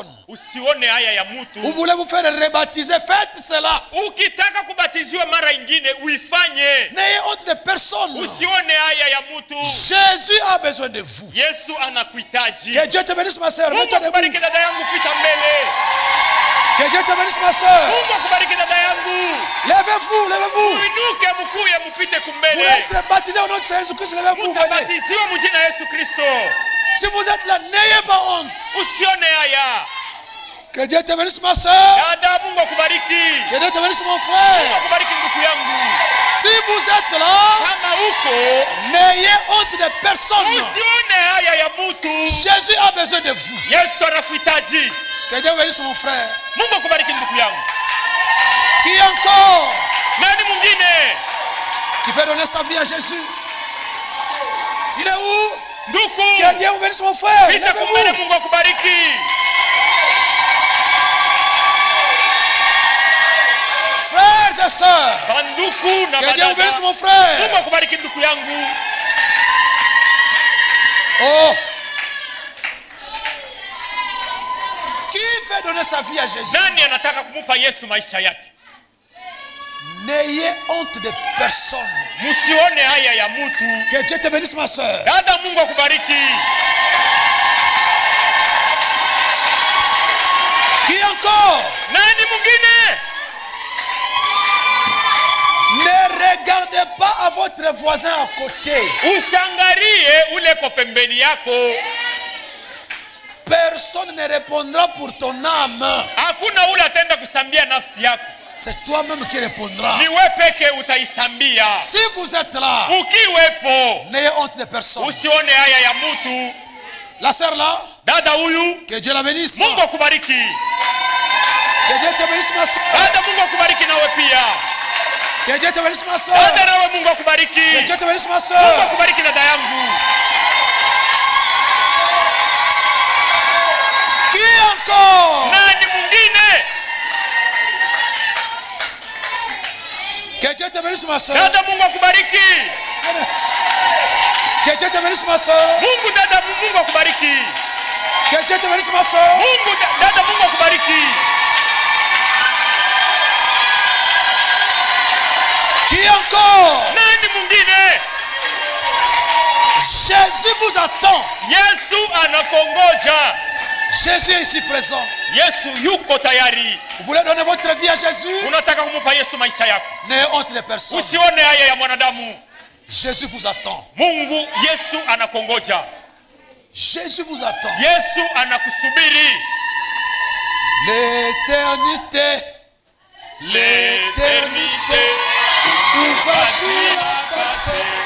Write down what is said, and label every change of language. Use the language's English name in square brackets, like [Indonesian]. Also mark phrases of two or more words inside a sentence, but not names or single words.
[French] Vous voulez vous faire rebaptiser, faites cela. N'ayez honte de personne. Jésus a besoin de vous. Que Dieu te bénisse, ma sœur. Mets-toi debout. Que Dieu te bénisse ma soeur. [Swahili] Mungu akubariki dada yangu. [French] Levez-vous, levez-vous. [Swahili] Uinuke mkuye mpite [French] Pour [Swahili] kumbele. [French] être baptisé au nom de Jésus-Christ, levez-vous. [Swahili] Mtabatiziwe mjina Yesu Kristo. [French] Si vous êtes là, n'ayez pas honte. [Swahili] Usione haya. [French] Que Dieu te bénisse ma soeur. [Swahili] Dada, Mungu akubariki. [French] Que Dieu te bénisse mon [Swahili] Mungu [French] frère. [Swahili] akubariki ndugu yangu. [French] Si vous êtes là, [Swahili] Kama uko, [French] n'ayez honte de personne. [Swahili] usione haya ya mtu. [French] Jésus a besoin de vous. [Swahili] Yesu anakuhitaji. [French] Que Dieu bénisse mon frère. [Swahili] Mungu akubariki ndugu yangu. [French] Qui encore? [Swahili] Nani mwingine? [French] Qui fait donner sa vie à Jésus? Il est où? [Swahili] Nduku. [French] Que Dieu vous bénisse mon frère. [Swahili] Pita kumbele, [French] Levez-vous. [Swahili] Mungu akubariki. [French] Frères et sœurs. [Swahili] Banduku na [French] Que Dieu vous bénisse [Swahili] badada. [French] mon frère. [Swahili] Mungu akubariki ndugu yangu. Oh. [French] Qui fait donner sa vie à Jésus? [Swahili] Nani anataka kumupa Yesu maisha yake? [French] N'ayez honte de personne. [Swahili] Musione haya ya mtu. [French] Que Dieu te bénisse ma soeur. [Swahili] Dada, Mungu akubariki. [French] Qui encore? [Swahili] Nani mwingine? [French] Ne regardez pas à votre voisin à côté. [Swahili] Usiangalie ule ko pembeni yako. [French] Personne ne répondra pour ton âme. [Swahili] Hakuna ule atenda kusambia nafsi yako. [French] C'est toi-même qui répondras. [Swahili] Ni wewe peke utaisambia. [French] Si vous êtes là, [Swahili] Ukiwepo, [French] n'ayez honte de personne. [Swahili] usione haya ya mtu. [French] La sœur là, [Swahili] Dada huyu, [French] que Dieu la bénisse. [Swahili] Mungu akubariki. [French] Que Dieu te bénisse ma soeur. [Swahili] Dada, Mungu akubariki nawe pia. [French] Que Dieu te bénisse ma [Swahili] Dada, [French] soeur. [Swahili] nawe Mungu akubariki. [French] Que Dieu te bénisse ma [Swahili] Mungu [French] soeur. [Swahili] akubariki dada yangu. [French] Qui encore? [Swahili] Nani mwingine? [French] Que Dieu te bénisse ma soeur. [Swahili] Dada, Mungu akubariki. [French] Que Dieu te bénisse ma soeur. [Swahili] Mungu dada, Mungu akubariki. [French] Que Dieu te bénisse ma soeur. [Swahili] Mungu dada, Mungu akubariki. [French] Qui encore? [Swahili] Nani mwingine? [French] Jésus vous attend. [Swahili] Yesu anakongoja. [French] Jésus est ici présent. [Swahili] Yesu yuko tayari. [French] Vous voulez donner votre vie à Jésus? [Swahili] Unataka kumupa Yesu maisha yako. [French] N'ayez honte de personne. [Swahili] Usione haya ya mwanadamu. [French] Jésus vous attend. [Swahili] Mungu Yesu anakongoja. [French] Jésus vous attend. [Swahili] Yesu anakusubiri. [French] L'éternité. L'éternité. Où vas-tu la passer?